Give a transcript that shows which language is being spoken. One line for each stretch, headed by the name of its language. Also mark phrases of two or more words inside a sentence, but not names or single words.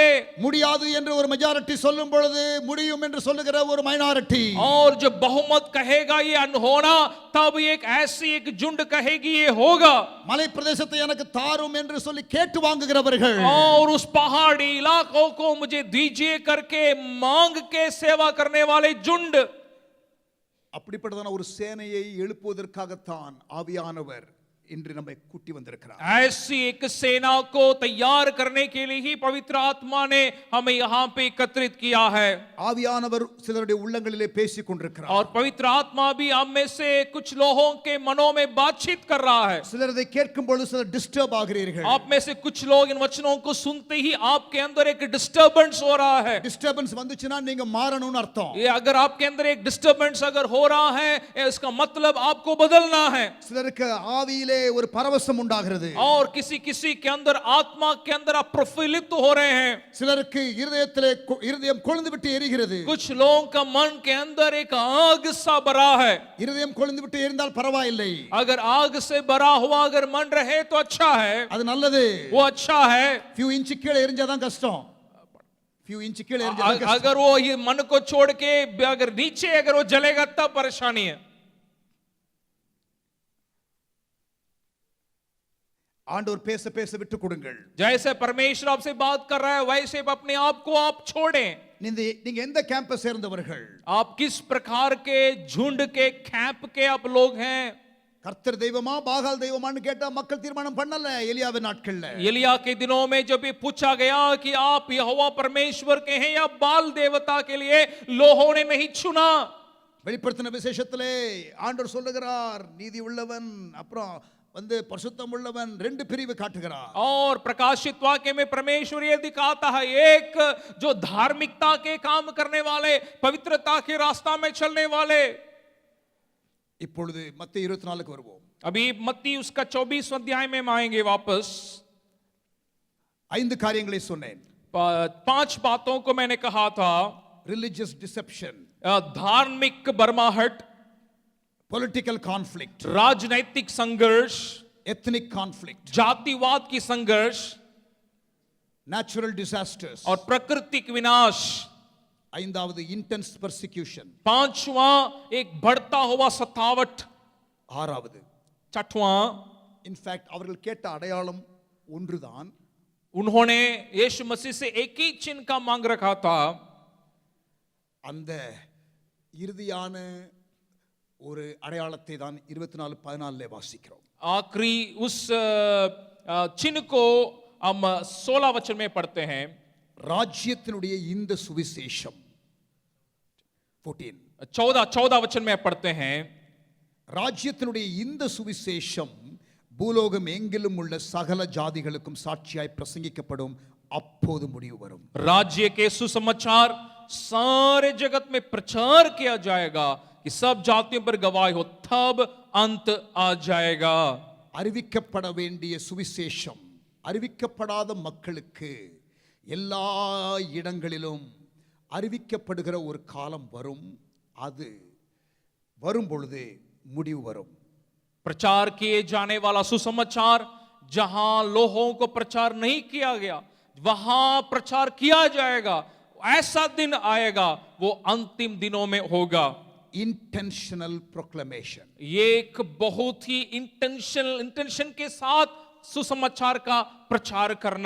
Tamil: முடியாது என்று ஒரு மெஜாரிட்டி சொல்லும் பொழுது முடியும் என்று சொல்லுகிற ஒரு மைனாரிட்டி,
Hindi: और जो बहुमत कहेगा ये अनहोना, तब एक ऐसी एक झुंड कहेगी ये होगा।
Tamil: மலை பிரதேசத்தை எனக்கு தாரும் என்று சொல்லி கேட்டு வாங்குகிறவர்கள்,
Hindi: और उस पहाड़ी इलाकों को मुझे दीजिए करके मांग के सेवा करने वाले झुंड।
Tamil: அப்படிப்பட்டதான ஒரு சேனையை எழுப்புவதற்காகத்தான் ஆவியானவர் இன்று நம்மை கூட்டி வந்திருக்கிறார்.
Hindi: ऐसी एक सेना को तैयार करने के लिए ही पवित्र आत्मा ने हमें यहाँ पे एकत्रित किया है।
Tamil: ஆவியானவர் சிலருடைய உள்ளங்களிலே பேசிக் கொண்டிருக்கிறார்.
Hindi: और पवित्र आत्मा भी हम में से कुछ लोगों के मनों में बातचीत कर रहा है।
Tamil: சிலர் இதை கேட்கும் பொழுது சிலர் டிஸ்டர்ப் ஆகிறீர்கள்.
Hindi: आप में से कुछ लोग इन वचनों को सुनते ही आपके अंदर एक डिस्टर्बेंस हो रहा है।
Tamil: டிஸ்டர்பன்ஸ் வந்துச்சுன்னா நீங்க மாறணும்னு அர்த்தம்.
Hindi: ये अगर आपके अंदर एक डिस्टर्बेंस अगर हो रहा है, इसका मतलब आपको बदलना है।
Tamil: சிலருக்கு ஆவியிலே ஒரு பரவசம் உண்டாகிறது.
Hindi: और किसी किसी के अंदर आत्मा के अंदर आप प्रफुल्लित हो रहे हैं।
Tamil: சிலருக்கு இருதயம் கொழுந்து விட்டு எரிகிறது.
Hindi: कुछ लोगों का मन के अंदर एक आग सा भरा है।
Tamil: இருதயம் கொழுந்து விட்டு எரிந்தால் பரவாயில்லை.
Hindi: अगर आग से भरा हुआ अगर मन रहे तो अच्छा है,
Tamil: அது நல்லது.
Hindi: वो अच्छा है।
English: few inch
Tamil: கீழே எரிஞ்சாதான் கஷ்டம்.
English: few inch
Tamil: கீழே எரிஞ்சா கஷ்டம்.
Hindi: अगर वो ये मन को छोड़ के अगर नीचे अगर वो जलेगा तब परेशानी है.
Tamil: ஆண்டவர் பேச பேச விட்டு கொடுங்கள்.
Hindi: जैसे परमेश्वर आपसे बात कर रहा है वैसे अपने आप को आप छोड़ें.
Tamil: நீங்க எந்த கேம்பை சேர்ந்தவர்கள்?
Hindi: आप किस प्रकार के झुंड के कैंप के आप लोग हैं?
Tamil: கர்த்தர் தெய்வமா பாகால் தெய்வமான்னு கேட்டா மக்கள் தீர்மானம் பண்ணல எலியாவின் நாட்கள்ல.
Hindi: एलिया के दिनों में जब ये पूछा गया कि आप यहोवा परमेश्वर के हैं या बाल देवता के लिए, लोगों ने नहीं चुना.
Tamil: வெளிப்படுத்தின விசேஷத்திலே ஆண்டவர் சொல்லுகிறார் நீதி உள்ளவன் அப்புறம் வந்து பரிசுத்தம் உள்ளவன் ரெண்டு பிரிவு காட்டுகிறார்.
Hindi: और प्रकाशित वाक्य में परमेश्वर ये दिखाता है, एक जो धार्मिकता के काम करने वाले, पवित्रता के रास्ता में चलने वाले.
Tamil: இப்பொழுது மத்தேயு 24க்கு வருவோம்.
Hindi: अभी मत्ती उसका 24 अध्याय में हम आएंगे वापस.
Tamil: 5 காரியங்களை சொன்னேன்.
Hindi: 5 बातों को मैंने कहा था.
English: religious deception,
Hindi: धार्मिक बर्माहट,
English: political conflict,
Hindi: राजनैतिक संघर्ष,
English: ethnic conflict,
Hindi: जातिवाद की संघर्ष,
English: natural disasters
Hindi: और प्राकृतिक विनाश.
English: 5வது intense persecution,
Hindi: 5वां एक बढ़ता हुआ सतावट.
Tamil: 6வது
Hindi: 6वां
Tamil: इनफैक्ट அவர்கள் கேட்ட அடையாளம் ஒன்றுதான்.
Hindi: उन्होंने यीशु मसीह से एक ही चिन्ह का मांग रखा था.
Tamil: அந்த இறுதியான ஒரு அடையாளத்தை தான் 24:14 வாசிக்கிறோம்.
Hindi: आखिरी उस चिन्ह को हम 16 वचन में पढ़ते हैं.
Tamil: ராஜ்யத்தினுடைய இந்த சுவிசேஷம்
Hindi: 14 वचन में पढ़ते हैं.
Tamil: ராஜ்யத்தினுடைய இந்த சுவிசேஷம் பூலோகம் எங்கிலும் உள்ள சகல ஜாதிகளுக்கும் சாட்சியாய் பிரசங்கிக்கப்படும், அப்போது முடிவு வரும்.
Hindi: राज्य के सुसमाचार सारे जगत में प्रचार किया जाएगा कि सब जातियों पर गवाही हो, तब अंत आ जाएगा.
Tamil: அறிவிக்கப்பட வேண்டிய சுவிசேஷம் அறிவிக்கப்படாத மக்களுக்கு எல்லா இடங்களிலும் அறிவிக்கப்படுகிற ஒரு காலம் வரும். அது வரும் பொழுது முடிவு வரும்.
Hindi: प्रचार किए जाने वाला सुसमाचार जहां लोगों को प्रचार नहीं किया गया वहां प्रचार किया जाएगा. ऐसा दिन आएगा, वो अंतिम दिनों में होगा.
English: intentional proclamation,
Hindi: ये एक बहुत ही इंटेंशन के साथ सुसमाचार का प्रचार करना.